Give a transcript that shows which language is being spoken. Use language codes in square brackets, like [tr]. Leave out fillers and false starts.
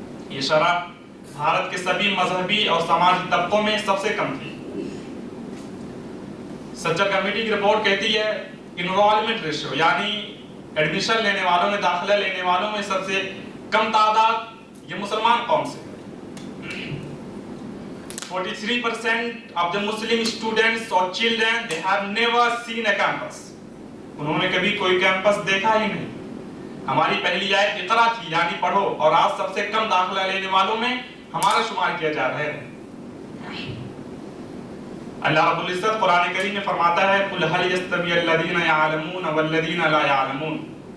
[ur] یہ شرح بھارت کے سبھی مذہبی اور سماجی طبقوں میں سب سے کم تھی. سچر کمیٹی کی رپورٹ کہتی ہے انرولمنٹ ریشیو یعنی ایڈمیشن لینے والوں میں، داخلہ لینے والوں میں سب سے کم تعداد یہ مسلمان قوم سے. [en] 43% of the Muslim students or children they have never seen a campus. [ur] انہوں نے کبھی کوئی کیمپس دیکھا ہی نہیں. ہماری پہلی آیت اقرا تھی یعنی پڑھو، اور آج سب سے کم داخلہ لینے والوں میں ہمارا شمار کیا جا رہا ہے. اللہ رب العزت قرآن کریم میں فرماتا ہے [ar] قُلْ هَلْ يَسْتَوِيَ الَّذِينَ يَعْلَمُونَ وَالَّذِينَ لَا يَعْلَمُونَ.